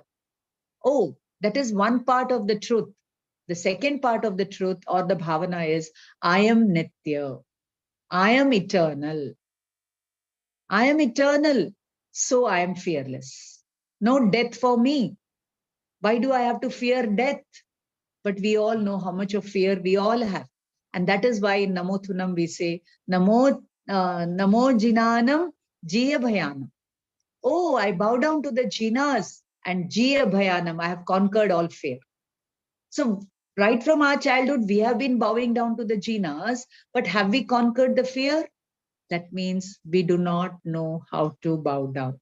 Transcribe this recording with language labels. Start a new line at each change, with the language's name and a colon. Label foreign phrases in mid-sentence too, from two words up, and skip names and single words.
English: Oh, that is one part of the truth. The second part of the truth or the bhavana is, I am nitya. I am eternal. I am eternal. So I am fearless. No death for me. Why do I have to fear death? But we all know how much of fear we all have. And that is why in Namo Thunam we say,
Prakrit languages: Namo Jinanam Jiya Bhayanam.
English: Oh, I bow down to the jinas and
Prakrit languages: Jiya Bhayanam.
English: I have conquered all fear. So right from our childhood, we have been bowing down to the jinas, but have we conquered the fear? That means we do not know how to bow down.